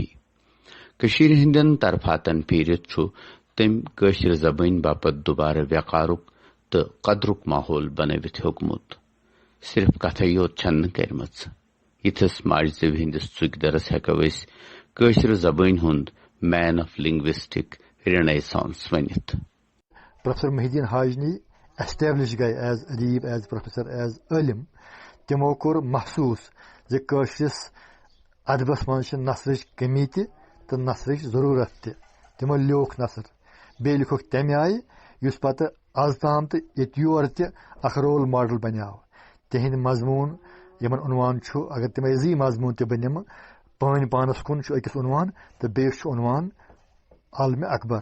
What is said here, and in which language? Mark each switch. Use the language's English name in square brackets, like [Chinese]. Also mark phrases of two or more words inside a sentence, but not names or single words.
[Kashmiri] کٔشیٖرِ ہٕنٛدٮ۪ن طرفاتن پھیٖرِتھ چھُ تٔمۍ کٲشِر زبٲنۍ باپتھ دُبارٕ وقارُک تہٕ قدرُک ماحول بنٲوِتھ ہیوٚکمُت. صرف کتھے یوت چھنہٕ کٔرمٕژ. یِتھِس ماجہِ زیوِ ہٕنٛدِس ژُکۍ درس ہٮ۪کو أسۍ کٲشِر زبٲنۍ ہُنٛد [English] man of linguistic renaissance [Kashmiri] ؤنِتھ. پروفیسر محی الدین حاجنی ایسٹیبلش گئے ایز ادیب، [English] as professor, [Kashmiri] ایز عالم. تمو کوٚر محسوٗس زِ کٲشرِس ادبس منٛز چھِ نثرٕچ کمی تہِ تہٕ نثرٕچ ضروٗرت تہِ. تمو لیوٗکھ نثر، بیٚیہِ لیوٗکھُکھ تمہِ آیہِ یُس پتہٕ آز تام تہٕ ییٚتہِ یور تہِ اکھ رول ماڈل بنیٛاو. تِہنٛدۍ مضموٗن یِمن عنوان چھُ، اگر تِمے زٕے مضموٗن تہِ بہٕ نِمہٕ، پٲنۍ پانس کُن چھُ أکِس عنوان تہٕ بیٚیِس چھُ عنوان عالمِ اکبر.